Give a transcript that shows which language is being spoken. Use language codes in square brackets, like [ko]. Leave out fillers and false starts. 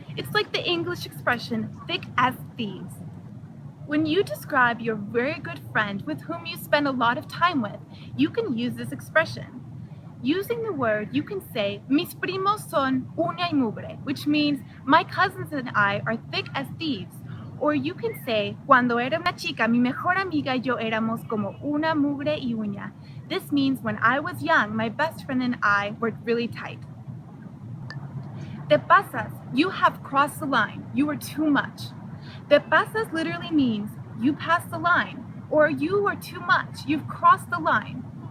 [en] It's like the English expression thick as thieves. When you describe your very good friend with whom you spend a lot of time with, you can use this expression. Using the word, you can say, [es] mis primos son uña y mugre, [en] which means my cousins and I are thick as thieves. Or you can say, [es] cuando era una chica, mi mejor amiga y yo éramos como una mugre y uña. [en] This means when I was young, my best friend and I were really tight. [es] Te pasas, [en] you have crossed the line. You are too much. [es] Te pasas [en] literally means you passed the line, or you are too much, you've crossed the line.